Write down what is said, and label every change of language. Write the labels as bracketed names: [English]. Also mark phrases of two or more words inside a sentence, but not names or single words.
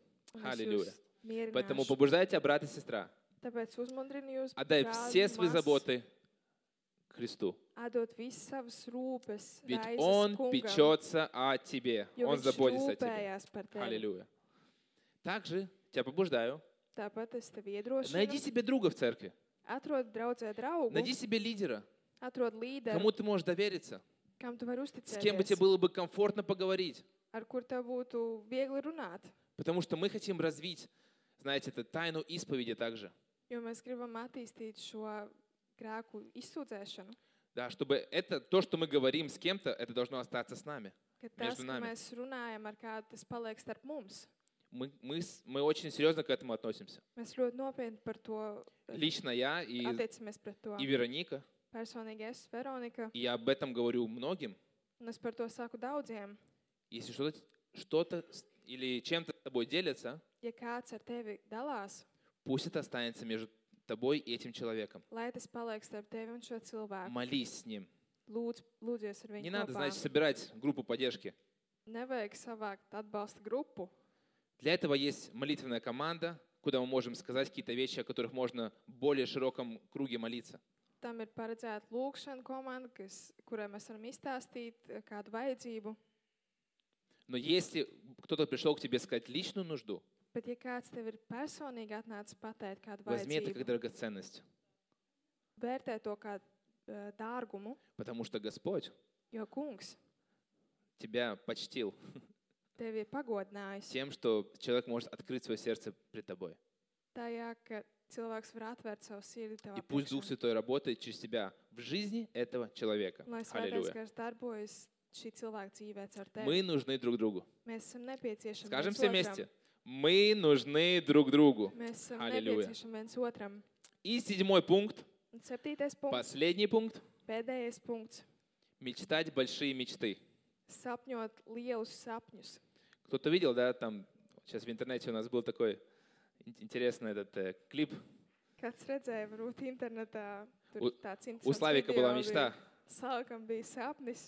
[Latvian] Un es [Russian] Аллилуйя. [Latvian] jūs [Russian] Поэтому [Latvian] mierināšu. [Russian] побуждайте брата и сестра. [Latvian] Tāpēc uzmundrinu jūs, [Russian] Отдай [Latvian] brāli [Russian] все [Latvian] un [Russian] свои [Latvian] māsas, [Russian] заботы Христу. [Latvian] atdot visas savas rūpes, [Russian] Ведь [Latvian] raizes [Russian] Он [Latvian] kungam, [Russian] печется о тебе. [Latvian] jo [Russian] Он [Latvian] viņš [Russian] заботится о тебе. [Latvian] rūpējās par tevi. [Russian] Аллилуйя. Также тебя побуждаю. [Latvian] Tāpat es tevi [Russian] Найди [Latvian] iedrošinu. [Russian] себе друга в церкви. [Latvian] Atrod draudzē draugu, [Russian] Найди себе лидера, [Latvian] atrod līderu, [Russian] кому ты можешь довериться, [Latvian] kam tu vari [Russian] с кем бы тебе [Latvian] uzticēties, [Russian] было бы комфортно поговорить. [Latvian] ar kur tev būtu viegli runāt. [Russian] Потому что мы хотим развить, знаете, это тайну исповеди также. [Latvian] Jo mēs gribam attīstīt šo grēku izsūdzēšanu. [Russian] Да, чтобы это, то, что мы говорим с кем-то, это должно остаться с нами. [Latvian] Ka tas, [Russian] Между [Latvian] ka [Russian] нами. [Latvian] mēs runājam ar kādu, tas paliek starp mums. [Russian] Мы очень серьезно к этому относимся. [Latvian] Mēs ļoti nopietni par to [Russian] Лично я и [Latvian] attiecamies pret to. [Russian] Вероника, [Latvian] Personīgi es, Veronika, [Russian] и я об этом говорю многим. [Latvian] un es par to saku daudziem. [Russian] Если что-то или чем-то с тобой делятся, [Latvian] Ja kāds ar tevi dalās, [Russian] пусть это останется между тобой и этим человеком. [Latvian] lai tas paliek starp tevi un šo cilvēku. [Russian] Молись с ним. [Latvian] Lūdzies ar [Russian] Не [Latvian] viņu [Russian] надо, [Latvian] kopā. [Russian] значит, собирать группу поддержки. [Latvian] Nevajag savākt atbalsta grupu. [Russian] Для этого есть молитвенная команда, куда мы можем сказать какие-то вещи, о которых можно в более широком круге молиться. [Latvian] Tam ir paredzēta lūkšana komanda, kurai mēs varam izstāstīt kādu vajadzību. [Russian] Но если кто-то пришел к тебе сказать личную нужду, [Latvian] Bet, ja kāds tev ir personīgi atnācis pateikt kādu [Russian] возьми это [Latvian] vajadzību, [Russian] как драгоценность. [Latvian] vērtē to kā dārgumu, [Russian] Потому что Господь [Latvian] jo kungs [Russian] тебя почтил [Latvian] tevi ir pagodinājis [Russian] тем, что человек может открыть свое сердце пред тобой. [Latvian] tajā, ka cilvēks var atvērt savu sirdi [Russian] И [Latvian] tavā [Russian] пусть Дух [Latvian] priekšā. [Russian] Святой работает через тебя в жизни этого человека. [Latvian] Lai svētais [Russian] Аллилуйя. [Latvian] gars darbojas šī cilvēka dzīvē caur tevi. [Russian] Мы нужны друг другу. [Latvian] Mēs esam nepieciešami [Russian] Скажем [Latvian] viens [Russian] все [Latvian] otram. [Russian] вместе. Мы нужны друг другу. [Latvian] Mēs esam [Russian] Аллилуйя. [Latvian] nepieciešami viens otram. [Russian] И 7 пункт, [Latvian] Un 7. punkts, [Russian] последний пункт. [Latvian] pēdējais punkts. [Russian] Мечтать большие мечты. [Latvian] Sapņot lielus sapņus. [Russian] Кто-то видел, да, там сейчас в интернете у нас был такой интересный этот клип. [Latvian] Kāds redzēja, varbūt internetā tur [Russian] У- [Latvian] tāds [Russian] У [Latvian] interesants [Russian] Славика [Latvian] video [Russian] была [Latvian] bija. [Russian] мечта, [Latvian] Salkam bija sapnis,